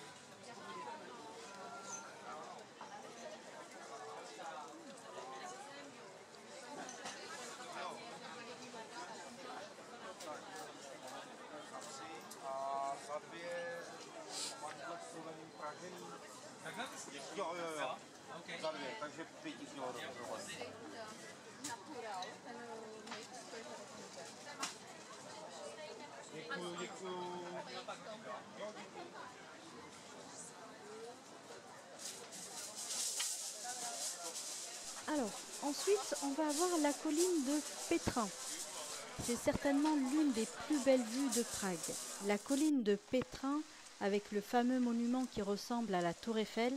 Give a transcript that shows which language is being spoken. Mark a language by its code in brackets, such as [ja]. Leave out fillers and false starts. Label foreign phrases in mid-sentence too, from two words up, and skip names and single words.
[cs] A za dvě máte slovený pražený. Takhle? Jo. Okay. Za dvě, takže 5 kilo dohromady. Děkuju. [fr] Alors, ensuite, on va avoir la colline de Petrin. C'est certainement l'une des plus belles vues de Prague. La colline de Petrin, avec le fameux monument qui ressemble à la Tour Eiffel.